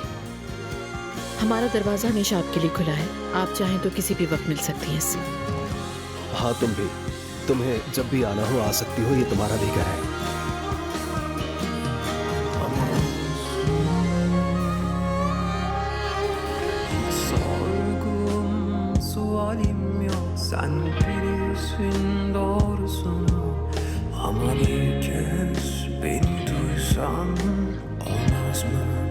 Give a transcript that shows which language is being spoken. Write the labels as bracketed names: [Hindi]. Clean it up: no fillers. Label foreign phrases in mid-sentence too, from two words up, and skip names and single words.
[Urdu] ہمارا دروازہ ہمیشہ آپ کے لیے کھلا ہے، آپ چاہیں تو کسی بھی وقت مل سکتی ہیں اس سے. ہاں تم بھی، تمہیں جب بھی آنا ہو آ سکتی ہو، یہ تمہارا بھی گھر ہے. [Turkish] sorgum, sualim yok, sen bilirsin doğrusunu. Ama bir kez beni duysan olmaz mı?